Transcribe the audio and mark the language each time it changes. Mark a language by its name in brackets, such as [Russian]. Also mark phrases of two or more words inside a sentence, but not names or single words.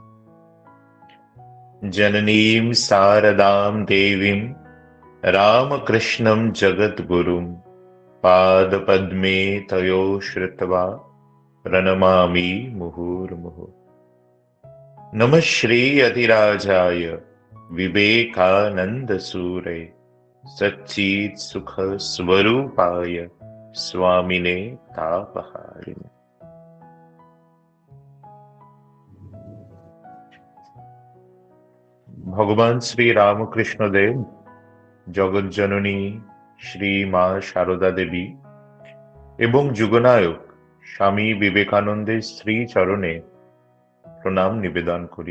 [Sanskrit] जननीं शारदां देवीं रामकृष्णं जगद्गुरुं पादपद्मे तयो श्रुत्वा प्रणमामि मुहुर्मुहुः। नमः श्री अधिराजाय विवेकानन्दसूरे सच्चित् सुख स्वरूपाय स्वामिने तापहारिणे। [Bangla] ভগবান শ্রী রামকৃষ্ণ দেব, জগজ্জননী শ্রী মা শারদা দেবী এবং যুগনায়ক স্বামী বিবেকানন্দের শ্রী চরণে প্রণাম নিবেদন করি।